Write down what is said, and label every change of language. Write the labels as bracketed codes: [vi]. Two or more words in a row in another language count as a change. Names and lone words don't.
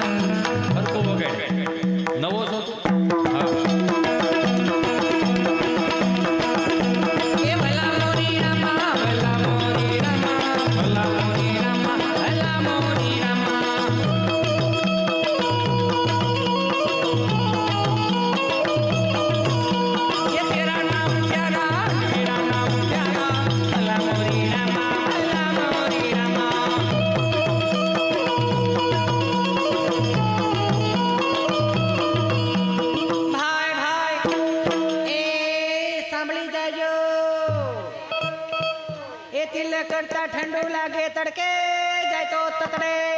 [gu] હરકો વગાડે. નવો છો તું? હા. એ ભલા મોરી રામા, ભલા મોરી રામા, ભલા મોરી રામા, ભલા મોરી રામા. [hi] ये तेरा नाम प्यारा, तेरा नाम प्यारा, भला मोरी रामा, भला मोरी रामा. [gu] ભાઈ એ સાંભળી જાજો. એ તિલક કરતા ઠંડુ લાગે તડકે જાય તો તતડે.